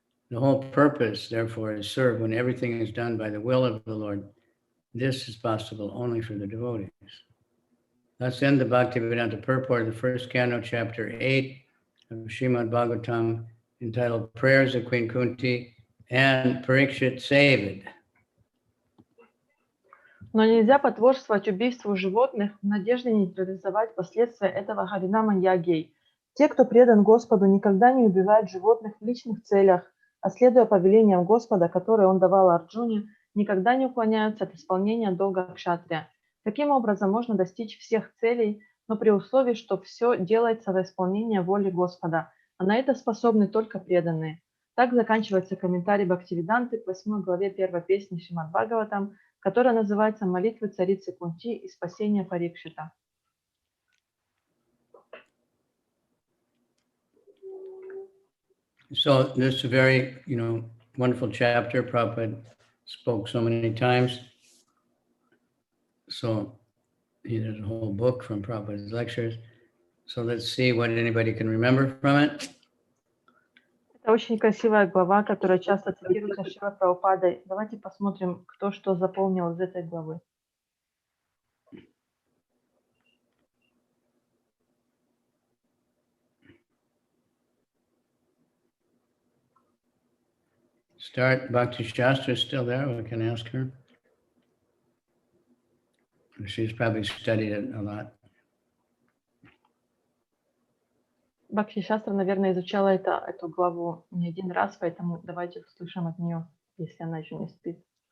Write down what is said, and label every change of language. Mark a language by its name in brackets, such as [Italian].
[English] The whole purpose, therefore, is served when everything is done by the will of the Lord. This is possible only for the devotees. Let's end the Bhaktivedanta purport of the first canto, chapter 8 of Srimad Bhagavatam, entitled Prayers of Queen Kunti and Parikshit Saved. [Russian] Но нельзя потворствовать убийству животных в надежде нейтрализовать последствия этого Харинама Ягьей. Те, кто предан Господу, никогда не убивают животных в личных целях, а следуя повелениям Господа, которые он давал Арджуне, никогда не уклоняются от исполнения долга кшатрия. Таким образом, можно достичь всех целей, но при условии, что все делается во исполнение воли Господа, а на это способны только преданные. Так заканчивается комментарий Бхактивиданты к 8 главе 1 песни Шримад Бхагаватам, которая называется «Молитвы царицы Кунти и спасение Парикшита». [English] So this is a very, wonderful chapter. Prabhupada spoke so many times. So there's a whole book from Prabhupada's lectures. So let's see what anybody can remember from it. [Russian] Это очень красивая глава, которая часто цитируется Шрила Прабхупадой. Давайте посмотрим, кто что запомнил из этой главы. [English] Start. Bhakti Shastra is still there. We can ask her. She's probably studied it a lot. [Russian] Бхакти Шастра, наверное, изучала эту главу не один раз, поэтому давайте услышим от нее, если она еще не спит.